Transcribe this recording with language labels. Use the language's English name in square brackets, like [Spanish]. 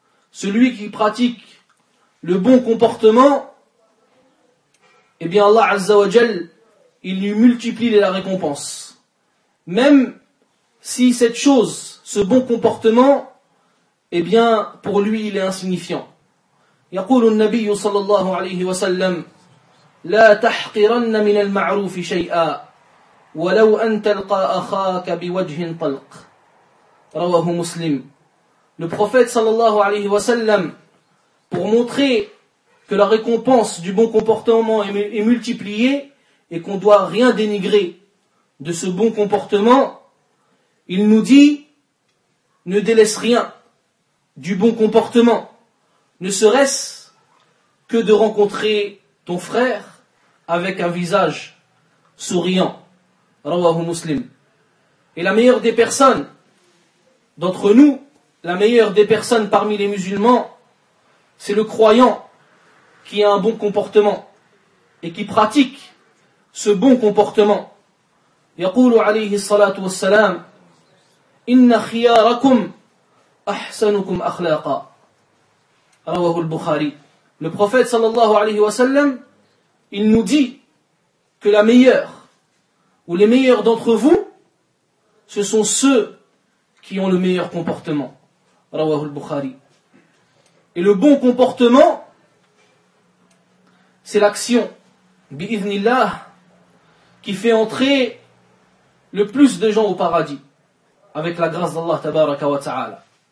[French] Celui qui pratique le bon comportement, eh bien Allah Azza wa Jal, il lui multiplie la récompense. Même si cette chose, ce bon comportement, eh bien, pour lui, il est insignifiant. [Arabic] يقول النبي صلى الله عليه وسلم لا تحقرن من المعروف شيئا ولو أن تلقى أخاك بوجه طلق رواه مسلم. [French] Le prophète sallallahu alayhi wa sallam, pour montrer que la récompense du bon comportement est multipliée et qu'on doit rien dénigrer de ce bon comportement, il nous dit ne délaisse rien du bon comportement, ne serait-ce que de rencontrer ton frère avec un visage souriant. Rawahu Muslim. Et la meilleure des personnes d'entre nous, la meilleure des personnes parmi les musulmans, c'est le croyant qui a un bon comportement et qui pratique ce bon comportement. [Arabic] يقول عليه الصلاة والسلام إن خياركم أحسنكم أخلاقا رواه البخاري. [French] Le prophète sallallahu alayhi wa sallam, il nous dit que la meilleure ou les meilleurs d'entre vous, ce sont ceux qui ont le meilleur comportement. Rawahu al-Bukhari. Et le bon comportement, c'est l'action, bi'idhnillah, qui fait entrer le plus de gens au paradis, avec la grâce d'Allah tabaraka wa ta'ala.